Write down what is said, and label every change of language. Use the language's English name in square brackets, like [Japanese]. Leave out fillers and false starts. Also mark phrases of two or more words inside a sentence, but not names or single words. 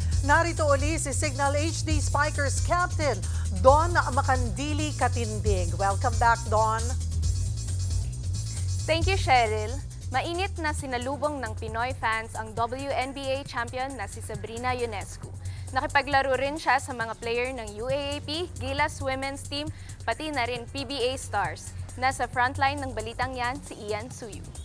[Filipino] Narito uli si Signal HD Spikers Captain Don Macandili Katindig. [English] Welcome back, Don. Thank you, Cheryl. [Filipino] Mainit na sinalubong ng Pinoy fans ang WNBA champion na si Sabrina Ionescu. Nakipaglaro rin siya sa mga player ng UAAP, Gilas Women's Team, pati na rin PBA Stars. Nasa frontline ng balitang yan si Ian Suyu.